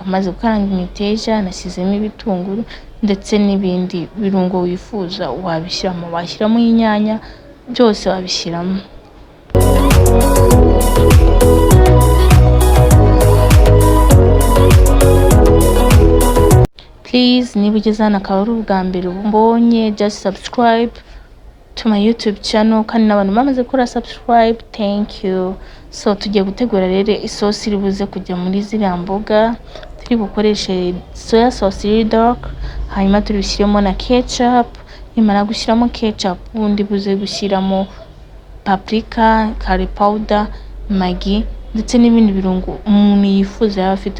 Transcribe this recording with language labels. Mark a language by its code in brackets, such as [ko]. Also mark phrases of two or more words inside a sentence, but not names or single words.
[rw] Maze gukaranga imiteja nashyizemo ibitunguru ndetse n'ibindi birungo wifuza wabishyiramo, washyiramo inyanya, byose wabishyiramo. Please, niba ugeze hano akaba ari ubwa mbere umbonye, [en] just subscribe to my YouTube channel, [rw] kandi n'abantu bamaze gukora subscribe, [en] thank you. [rw] So tugiye gutegura rero isosi iri buze kujya muri ziriya mboga. Turi bukoreshe [en] soya sauce [rw] iri dark, hanyuma turi bushyiremo na ketchup. Nimara gushyiramo ketchup, ubundi buze gushyiramo paprika, [en] curry powder, [rw] maggi ndetse n'ibindi birungo umuntu yifuza yaba afite.